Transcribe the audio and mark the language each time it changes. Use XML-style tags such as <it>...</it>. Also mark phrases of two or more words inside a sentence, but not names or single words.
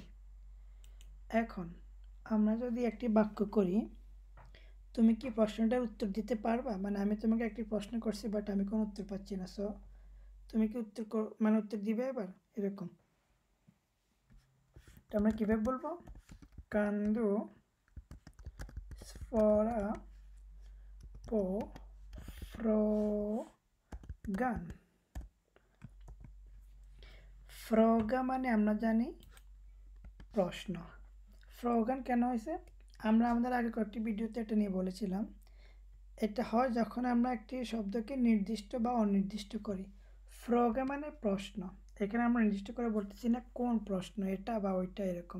<bn>এখন আমরা যদি একটি বাক্য করি, তুমি কি প্রশ্নটার উত্তর দিতে পারবা, মানে আমি তোমাকে একটি প্রশ্ন করছি বাট আমি কোনো উত্তর পাচ্ছি না, সো তুমি কি মানে উত্তর দিবে এবার এরকম। তো আমরা কীভাবে বলবো,</bn> <sv>kan du svara på frågan.</sv> <bn>ফ্রগা মানে আমরা জানি প্রশ্ন। ফ্রগান কেন হয়েছে, আমরা আমাদের আগে কয়েকটি ভিডিওতে এটা নিয়ে বলেছিলাম। এটা হয় যখন আমরা একটি শব্দকে নির্দিষ্ট বা অনির্দিষ্ট করি। ফ্রগা মানে প্রশ্ন, এখানে আমরা নির্দিষ্ট করে বলতেছি না কোন প্রশ্ন, এটা বা ওইটা এরকম।</bn>